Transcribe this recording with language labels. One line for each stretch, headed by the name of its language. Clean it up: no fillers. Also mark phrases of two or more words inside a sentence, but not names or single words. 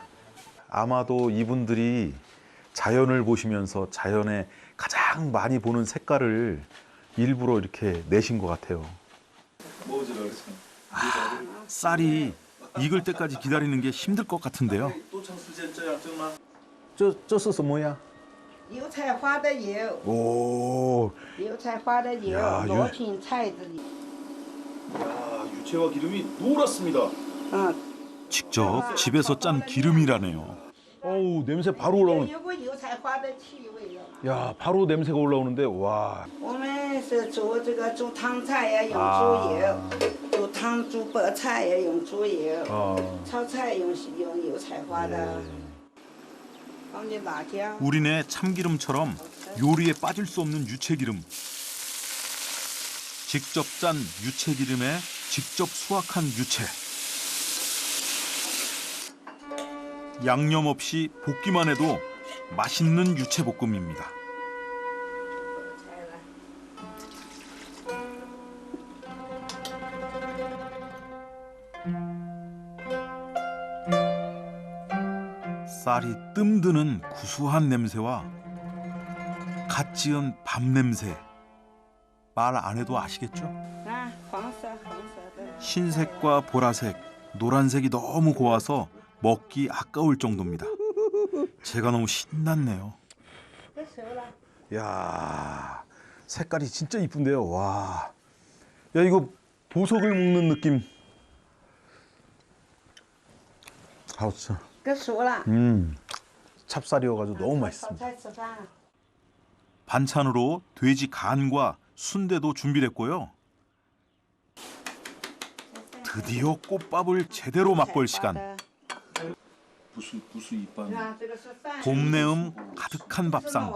Korean: 아마도 이분들이 자연을 보시면서 자연에 가장 많이 보는 색깔을 일부러 이렇게 내신 것 같아요. 쌀이 익을 때까지 기다리는 게 힘들 것 같은데요.
Chinese: 这是什么呀? 油菜花的油，
Korean: 오,
Chinese: 油菜花的油，
Korean: 야,
Chinese: 罗芹菜的油。
Korean: 유채와 기름이 노랗습니다. 직접 집에서 짠 기름이라네요. 어우, 냄새 바로 올라오는.
Chinese: 有股油菜花的气味了。
Korean: 야, 바로 냄새가 올라오는데 와.
Chinese: 我们是煮这个煮汤菜要用猪油，煮汤煮白菜要用猪油，炒菜用油菜花的，放点辣椒。
Korean: 우리네 참기름처럼 요리에 빠질 수 없는 유채기름. 직접 짠 유채기름에 직접 수확한 유채. 양념 없이 볶기만 해도 맛있는 유채볶음입니다. 쌀이 뜸드는 구수한 냄새와 갓 지은 밥 냄새. 말 안 해도 아시겠죠?
Chinese: 啊，黄色的。
Korean: 흰색과 보라색, 노란색이 너무 고와서 먹기 아까울 정도입니다. 제가 너무 신났네요. 야, 색깔이 진짜 이쁜데요. 와. 야, 이거 보석을 먹는 느낌. 하우스.
Chinese: 这熟了。
Korean: 찹쌀이어가지고 너무 맛있습니다.
Chinese: 炒菜吃饭。
Korean: 반찬으로 돼지 간과 순대도 준비됐고요. 드디어 꽃밥을 제대로 맛볼 시간. 봄내음 가득한 밥상.